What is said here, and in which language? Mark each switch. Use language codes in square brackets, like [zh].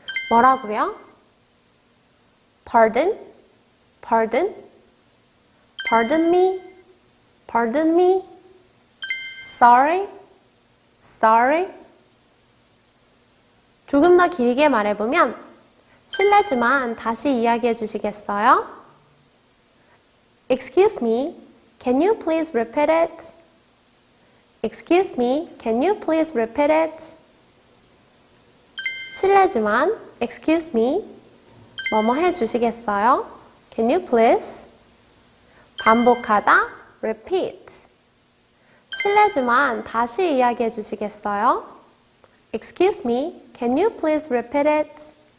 [ko] 뭐라고요? [en] Pardon? Pardon? Pardon me? Pardon me? Sorry? Sorry? [ko] 조금 더 길게 말해보면 실례지만 다시 이야기해 주시겠어요? [en] Excuse me, can you please repeat it? Excuse me, can you please repeat it? [ko] 실례지만 [en] excuse me, [ko] 뭐뭐 해 주시겠어요? [en] Can you please? [ko] 반복하다 repeat. 실례지만 다시 이야기해 주시겠어요? [en] Excuse me, can you please repeat it?